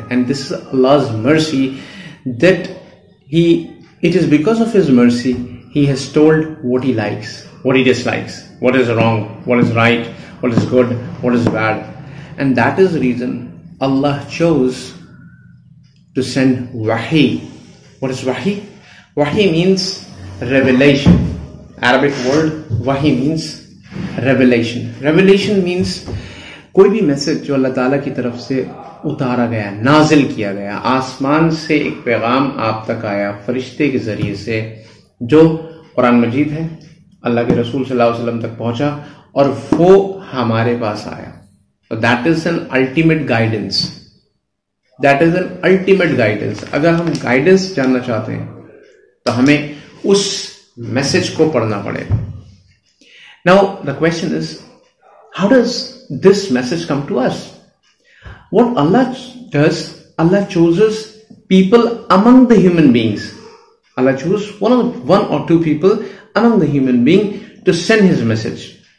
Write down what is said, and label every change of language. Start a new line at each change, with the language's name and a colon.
English: And this is Allah's mercy, that it is because of His mercy He has told what He likes, what He dislikes, what is wrong, what is right, what is good, what is bad. And that is the reason Allah chose to send Wahi. What is Wahi? Wahi means revelation. Arabic word Wahi means revelation. Revelation means
Hindi: कोई भी message जो अल्लाह ताला की तरफ से उतारा गया, नाजिल किया गया, आसमान से एक पैगाम आप तक आया फरिश्ते के जरिए से, जो कुरान मजीद है, अल्लाह के रसूल सल्लल्लाहु अलैहि वसल्लम तक पहुंचा और वो हमारे पास आया.
English: So that is an ultimate guidance. That is an ultimate guidance.
Hindi: अगर हम गाइडेंस जानना चाहते हैं तो हमें उस मैसेज को पढ़ना पड़ेगा.
English: Now the question is, how does this message come to us? What Allah does, Allah chooses people among the human beings. Allah chooses one or two people among the human being to send His message.